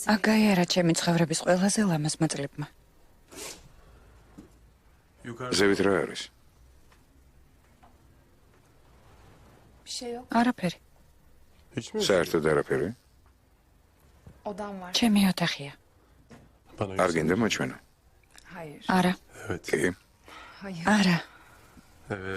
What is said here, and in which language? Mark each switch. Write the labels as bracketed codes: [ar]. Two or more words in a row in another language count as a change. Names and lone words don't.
[ka] აგაიარა ჩემი ცხოვრების ყველაზე ლამაზ მოწლებმა. yukarı ზევით რა არის? [tr] Bir şey yok. [ka] არაფერი. [tr] hiç mi? [ka] საერთოდ არაფერი? [tr] Odam var. [ka] ჩემი ოთახია. Bana არ გინდა მოჩვენო? Hayır. არა, Evet. კი. Hayır. არა. Evet.